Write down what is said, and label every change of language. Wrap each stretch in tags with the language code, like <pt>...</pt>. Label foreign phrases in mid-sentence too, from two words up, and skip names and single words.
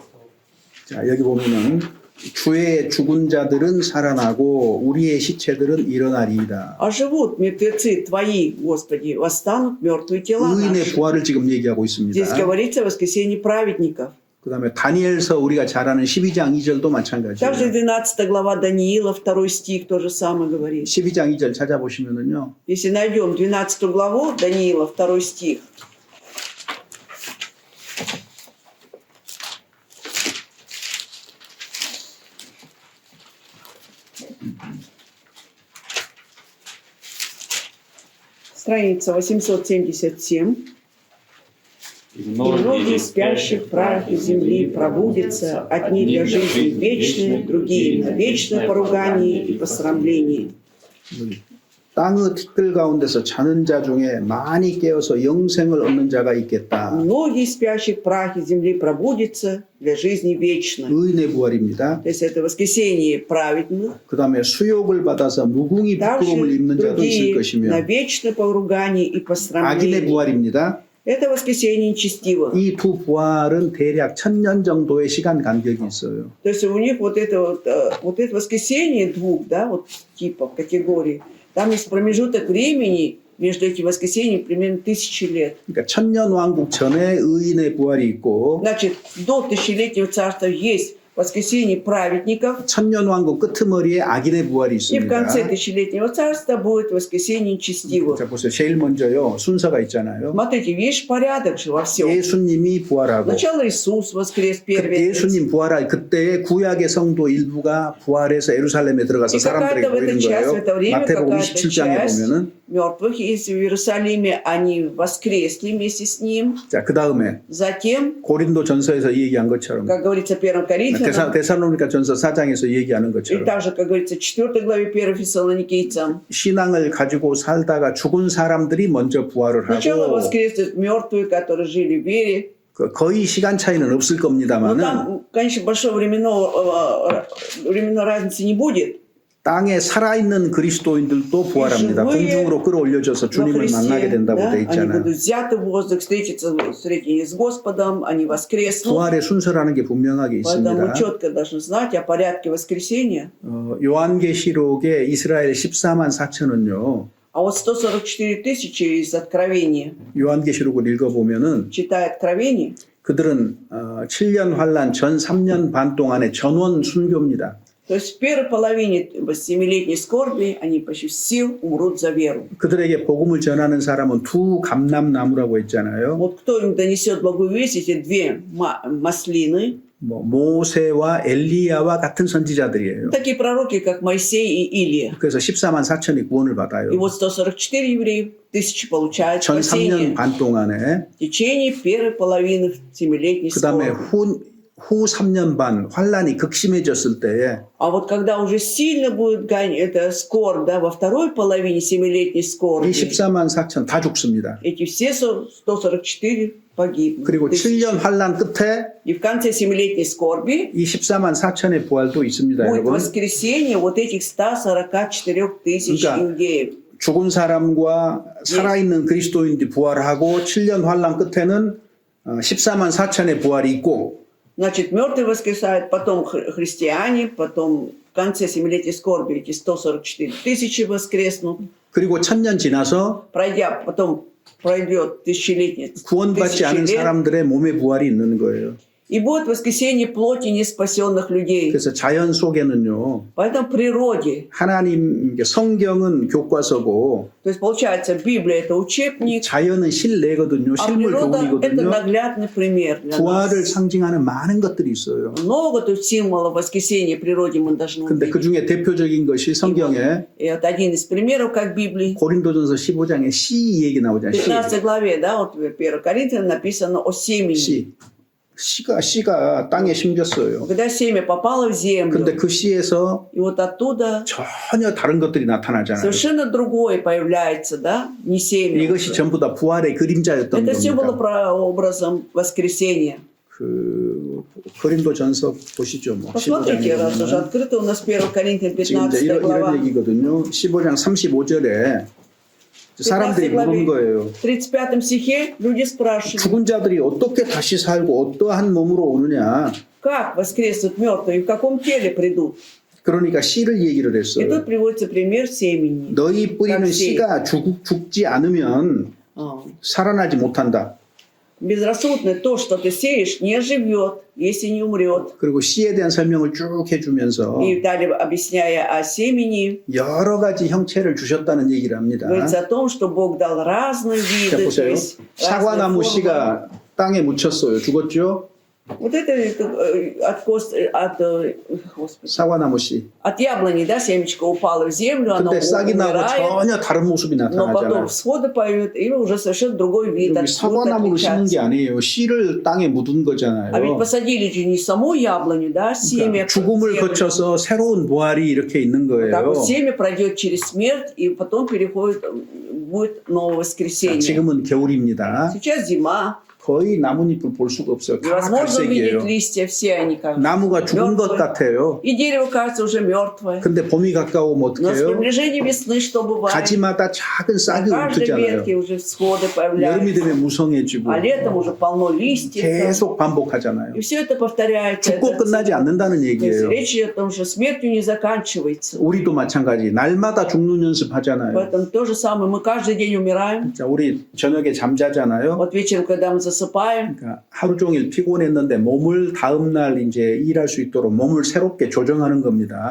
<ko>자, 여기 보면은 주의 죽은 자들은 살아나고 우리의 시체들은 일어나리이다.</ko> <ru>Оживут мертвецы твои, Господи, восстанут мертвые тела</ru> <ko>의인의</ko> <ru>наши.</ru> <ko>부활을 지금 얘기하고 있습니다.</ko> <ru>Здесь говорится о воскресении праведников.</ru> <ko>그 다음에 다니엘서 우리가 잘 아는 12장 2절도</ko> <ru>Также</ru> <ko>마찬가지예요.</ko> <ru>12 глава Даниила, 2 стих, то же самое говорит.</ru> <ko>12장 2절 찾아보시면은요.</ko> <ru>Если найдем 12 главу Даниила, 2 стих, страница 877. И «И многие спящих в прахе земли пробудятся, одни для жизни вечной, другие на вечное поругание и посрамление».</ru> <ko>땅의 티끌 가운데서 자는 자 중에 많이 깨어서 영생을 얻는 자가 있겠다.</ko> <ru>Многие спящих в прахе земли пробудятся для жизни вечной.</ru> <ko>의인의 부활입니다.</ko> <ru>То есть это воскресение праведных.</ru> <ko>그 다음에 수욕을 받아서 무궁히 부끄러움을</ko> <ru>Также</ru> <ko>입는 자도 있을</ko> <ru>другие на</ru> <ko>것이며</ko> <ru>вечное поругание и</ru> <ko>악인의</ko> <ru>посрамление.</ru> <ko>부활입니다.</ko> <ru>Это воскресение нечестивых.</ru> <ko>이 두 부활은 대략 1000년 정도의 시간 간격이 있어요.</ko> <ru>То есть у них вот это воскресение двух, да, вот типов, категорий, там есть промежуток времени между этими воскресениями примерно 1000 лет.</ru> <ko>그러니까 천년왕국 전에 의인의 부활이 있고</ko> <ru>Значит, до тысячелетнего царства есть воскресение праведников,</ru> <ko>천년왕국 끄트머리에 악인의 부활이</ko> <ru>и в конце</ru> <ko>있습니다.</ko> <ru>тысячелетнего царства будет воскресение нечестивых.</ru> <ko>자 보세요. 제일 먼저요. 순서가 있잖아요.</ko> <ru>Смотрите, видишь, порядок же во всем.</ru> <ko>예수님이 부활하고</ko> <ru>Сначала Иисус воскрес первый.</ru> <ko>예수님 부활할 그때 구약의 성도 일부가 부활해서 예루살렘에 들어가서</ko> <ru>И какая-то</ru> <ko>사람들에게</ko> <ru>в</ru> <ko>보이는</ko> <ru>этой часть, в</ru> <ko>거예요.</ko> <ru>это время</ru> <ko>마태복음</ko> <ru>какая-то</ru> <ko>27장에</ko> <ru>часть</ru> <ko>보면은</ko> <ru>мертвых из Иерусалиме, они воскресли вместе с ним.</ru> <ko>자, 그다음에</ko> <ru>Затем,</ru> <ko>고린도 전서에서 얘기한 것처럼</ko> <ru>как говорится в 1 Коринфянам,</ru> <ko>데살로니가 전서 4장에서 얘기하는</ko> <ru>и</ru> <ko>것처럼</ko> <ru>также, как говорится в 4 главе 1 Фессалоникийцам,</ru> <ko>신앙을 가지고 살다가 죽은 사람들이 먼저 부활을</ko> <ru>сначала</ru> <ko>하고</ko> <ru>воскреснут мертвые, которые жили в вере.</ru> <ko>거의 시간 차이는 없을</ko> <ru>Но</ru> <ko>겁니다만은</ko> <ru>там, конечно, большой временной разницы не будет.</ru> <ko>땅에 살아있는 그리스도인들도 부활합니다. 공중으로 끌어올려져서</ko> <ru>Во</ru> <ko>주님을 만나게</ko> <ru>Христе,</ru> <ko>된다고</ko> <ru>да,</ru> <ko>돼</ko> <ru>они</ru> <ko>있잖아요.</ko> <ru>будут взяты в воздух, встретятся с Господом, они воскреснут.</ru> <ko>부활의 순서라는 게 분명하게</ko> <ru>Поэтому мы</ru> <ko>있습니다.</ko> <ru>четко должны знать о порядке воскресения.</ru> <ko>요한계시록의 이스라엘 14만 4천은요.</ko> <ru>А вот 144 тысячи из Откровения,</ru> <ko>요한계시록을 읽어보면은</ko> <ru>читая Откровение,</ru> <ko>그들은 7년 환란 전 3년 반 동안의 전원 순교입니다.</ko> <ru>то есть в первой половине 7-летней скорби они почти все умрут за веру.</ru> <ko>그들에게 복음을 전하는 사람은 두 감람나무라고 했잖아요.</ko> <ru>Вот кто им донесет благую весть, эти две маслины,</ru> <ko>모세와 엘리야와 같은 선지자들이에요.</ko> <ru>такие пророки, как Моисей и Илия.</ru> <ko>그래서 14만 4천이 구원을 받아요.</ko> <ru>И вот 144 евреев, 1000 получают</ru> <ko>전 3년</ko> <ru>спасение</ru> <ko>반 동안에</ko> <ru>в течение первой половины 7-летней</ru> <ko>그 다음에</ko> <ru>скорби.</ru> <ko>후 3년 반 환란이 극심해졌을 때에</ko> <ru>А вот когда уже сильно будет это скорбь, да, во второй половине семилетней</ru> <ko>이</ko> <ru>скорби,</ru> <ko>14만 4천 다 죽습니다.</ko> <ru>эти все 144 погибнут.</ru> <ko>그리고 7년 환란 끝에</ko> <ru>И в конце семилетней скорби</ru> <ko>이 14만 4천의 부활도 있습니다,</ko> <ru>будет</ru> <ko>여러분.</ko> <ru>воскресение вот этих 144 тысяч</ru> <ko>그러니까</ko> <ru>иудеев.</ru> <ko>죽은 사람과 살아있는 그리스도인들이 부활하고 7년 환란 끝에는 14만 4천의 부활이 있고</ko> <ru>Значит, мертвые воскресают, потом христиане, потом в конце семилетней скорби эти 144 тысячи воскреснут.</ru> <ko>그리고 1000년 지나서</ko> <ru>Потом пройдет тысячелетие,</ru> <ko>구원받지 않은</ko> <ru>тысячи лет,</ru> <ko>사람들의 몸에 부활이 있는 거예요.</ko> <ru>и будет воскресение плоти неспасенных людей.</ru> <ko>그래서 자연 속에는요.</ko> <ru>Поэтому в природе,</ru> <ko>하나님 성경은 교과서고</ko> <ru>то есть получается, Библия это учебник,</ru> <ko>자연은 실내거든요.</ko> <ru>а</ru> <ko>실물</ko> <ru>природа это</ru> <ko>교훈이거든요.</ko> <ru>наглядный пример для</ru> <ko>부활을</ko> <ru>нас.</ru> <ko>상징하는 많은 것들이 있어요.</ko> <ru>Много тут символов воскресения в природе мы должны</ru> <ko>근데 그</ko> <ru>увидеть.</ru> <ko>중에 대표적인 것이 성경에</ko> <ru>И вот один из примеров, как в Библии,</ru> <ko>고린도전서 15장에 씨 얘기 나오잖아요.</ko> <ru>в 15 главе, да, вот в 1 Коринфянам написано о семени.</ru> <ko>씨. 씨가 땅에 심겼어요.</ko> <ru>Когда семя попало в землю,</ru> <ko>근데 그 씨에서</ko> <ru>и вот оттуда</ru> <ko>전혀 다른 것들이 나타나잖아요.</ko> <ru>совершенно другое появляется, да, не семя.</ru> <ko>이것이</ko> <ru>уже.</ru> <ko>전부 다 부활의 그림자였던</ko> <ru>Это все было</ru> <ko>겁니다.</ko> <ru>прообразом воскресения.</ru> <ko>그 고린도전서 보시죠. 뭐</ko> <ru>Посмотрите, раз уже</ru> <ko>15장에</ko> <ru>открыто у нас 1 Коринфянам</ru> <ko>지금 이제</ko> <ru>15</ru> <ko>이런</ko> <ru>глава.</ru> <ko>얘기거든요. 15장 35절에 사람들이 물은 거예요.</ko> <ru>В 35 стихе люди спрашивают,</ru> <ko>죽은 자들이 어떻게 다시 살고 어떠한 몸으로 오느냐.</ko> <ru>как воскреснут мертвые и в каком теле придут.</ru> <ko>그러니까 씨를 얘기를</ko> <ru>И</ru> <ko>했어요.</ko> <ru>тут приводится пример семени.</ru> <ko>너희 뿌리는</ko> <ru>как сеять.</ru> <ko>씨가 죽지 않으면 살아나지 못한다.</ko> <ru>Безрассудно то, что ты сеешь, не живет, если не умрет.</ru> <ko>그리고 씨에 대한 설명을 쭉 해주면서</ko> <ru>И далее, объясняя о семени,</ru> <ko>여러 가지 형체를 주셨다는 얘기를 합니다.</ko> <ru>говорится о том, что Бог дал разные</ru> <ko>자,</ko> <ru>виды, то</ru> <ko>보세요.</ko> <ru>есть разные</ru> <ko>사과나무</ko> <ru>формы.</ru> <ko>씨가 땅에 묻혔어요. 죽었죠?</ko> <ru>Вот это Господи,</ru> <ko>사과나무 씨.</ko> <ru>от яблони, да, семечко упало в землю, оно</ru> <ko>근데 싹이 나고</ko> <ru>умирает,</ru> <ko>전혀 다른 모습이</ko> <ru>но</ru> <ko>나타나잖아요.</ko> <ru>потом всходы поют, и уже совершенно другой вид.</ru> <ko>여기</ko> <ru>будет</ru> <ko>사과나무를 심은 게</ko> <ru>отличаться.</ru> <ko>아니에요. 씨를 땅에 묻은 거잖아요.</ko> <ru>А ведь посадили же не саму яблоню, да, семя.</ru> <ko>그러니까 죽음을</ko> <ru>землю.</ru> <ko>거쳐서 새로운 부활이 이렇게 있는</ko> <ru>Так</ru> <ko>거예요.</ko> <ru>вот семя пройдет через смерть, и потом переходит, будет новое</ru> <ko>자,</ko> <ru>воскресенье.</ru> <ko>지금은 겨울입니다.</ko> <ru>Сейчас зима.</ru> <ko>거의 나뭇잎을 볼 수가 없어요. 다</ko> <ru>Невозможно увидеть</ru> <ko>갈색이에요.</ko> <ru>листья, все они как</ru> <ko>나무가 죽은 것</ko> <ru>мертвые.</ru> <ko>같아요.</ko> <ru>И дерево кажется уже мертвое.</ru> <ko>근데 봄이 가까우면</ko> <ru>Но с</ru> <ko>어떡해요?</ko> <ru>приближением весны что бывает?</ru> <ko>가지마다 작은</ko> <ru>На</ru> <ko>싹이</ko> <ru>каждой</ru> <ko>훑잖아요.</ko> <ru>ветке уже всходы</ru> <ko>여름이</ko> <ru>появляются.</ru> <ko>되면 무성해지고</ko> <ru>А летом уже полно листьев.</ru> <ko>계속 반복하잖아요.</ko> <ru>И все это повторяется.</ru> <ko>죽고</ko> <ru>Это</ru> <ko>끝나지 않는다는</ko> <ru>То есть</ru> <ko>얘기예요.</ko> <ru>речь идет о том, что смертью не заканчивается.</ru> <ko>우리도 마찬가지. 날마다 죽는 연습하잖아요.</ko> <ru>Поэтому то же самое. Мы каждый день умираем.</ru> <ko>자, 우리 저녁에 잠자잖아요.</ko> <ru>Вот вечером, когда мы засыпаем,</ru> <ko>그러니까 하루 종일 피곤했는데 몸을 다음 날 이제 일할 수 있도록 몸을 새롭게 조정하는 겁니다.</ko>